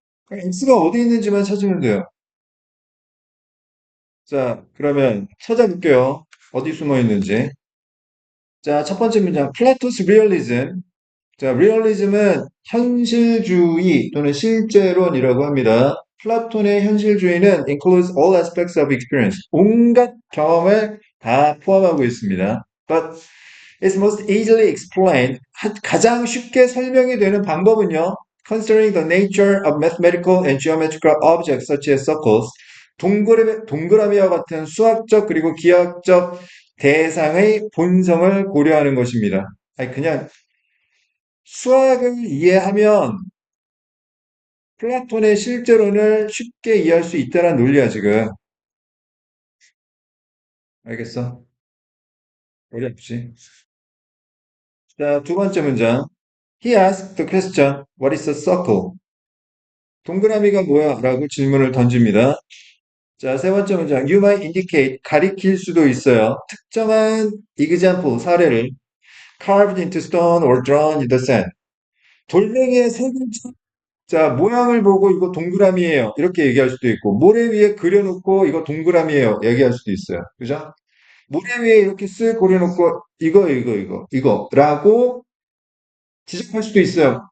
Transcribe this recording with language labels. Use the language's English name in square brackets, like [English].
[Korean] X가 어디 있는지만 찾으면 돼요. 자, 그러면 찾아볼게요. 어디 숨어 있는지. 자, 첫 번째 문장. 플라토스 리얼리즘. 자, 리얼리즘은 현실주의 또는 실제론이라고 합니다. 플라톤의 현실주의는 [English] includes all aspects of experience. [Korean] 온갖 경험을 다 포함하고 있습니다. [English] But it's most easily explained. [Korean] 가장 쉽게 설명이 되는 방법은요. [English] Considering the nature of mathematical and geometrical objects such as circles. [Korean] 동그라미와 같은 수학적 그리고 기하학적 대상의 본성을 고려하는 것입니다. 아니, 그냥 수학을 이해하면 플라톤의 실제론을 쉽게 이해할 수 있다는 논리야, 지금. 알겠어? 어렵지? 자, 두 번째 문장. [English] He asked the question, What is a circle? [Korean] 동그라미가 뭐야? 라고 질문을 던집니다. 자, 세 번째 문장. [English] You might indicate, [Korean] 가리킬 수도 있어요. [English] 특정한 example, 사례를 carved into stone or drawn in the sand. [Korean] 돌멩이에 새긴 자, 모양을 보고 이거 동그라미예요. 이렇게 얘기할 수도 있고, 모래 위에 그려놓고 이거 동그라미예요. 얘기할 수도 있어요. 그죠? 모래 위에 이렇게 쓱 그려놓고 이거라고 지적할 수도 있어요.